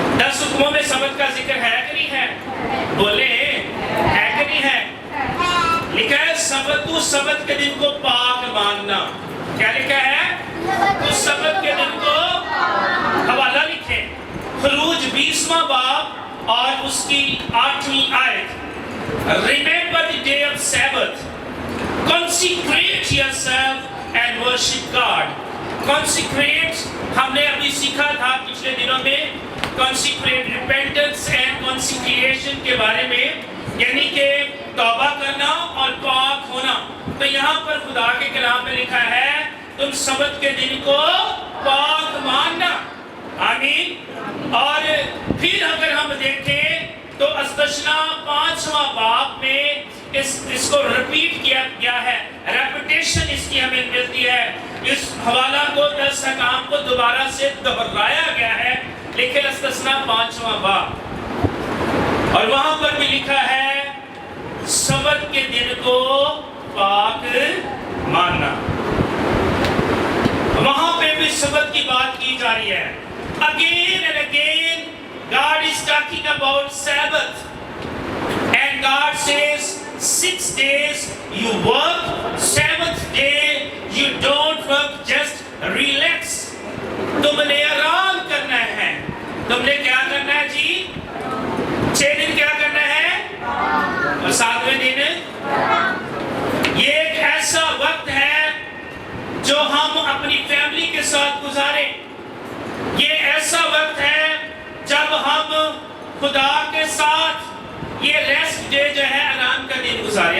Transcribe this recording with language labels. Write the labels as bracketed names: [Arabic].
[Hindi] 10 हुक्मों में सबत का जिक्र है कि नहीं है? बोले है कि नहीं है? लिखा है सबत के दिन को पाक मानना। क्या लिखा है? तो सबत के दिन को, हवाला लिखे खरूज 20वां बाब और उसकी 8वीं आयत। [English] Remember the day of Sabbath, consecrate yourself and worship God. [Hindi] Consecrate हमने अभी सीखा था पिछले दिनों में, [English] consecrate repentance and consecration [Hindi] के बारे में, यानी कि तौबा करना और पाक होना। तो यहाँ पर खुदा के कलाम में लिखा है तुम सबत के दिन को पाक मानना। आमीन। और फिर अगर हम देखें तो अस्तशना 5वां बाब में इसको रिपीट किया गया है, रेपिटेशन इसकी हमें मिलती है। इस हवाला को 10 अहकाम को दोबारा से दोहराया गया है, लेकिन इस्तिस्ना 5वां बाब, और वहां पर भी लिखा है सबत के दिन को पाक मानना। वहां पे भी सबत की बात की जा रही है। [English] Again and again God is talking about Sabbath, and God says 6 days you work, 7th day you don't work, just relax. [Hindi] तुमने आराम करना है। तुमने क्या करना है जी? 6 दिन क्या करना है और 7वें दिन ये एक ऐसा वक्त है जो हम अपनी फैमिली के साथ गुजारें। ये ऐसा वक्त है जब हम खुदा के साथ ये रेस्ट डे जो है, आराम का दिन गुजारे।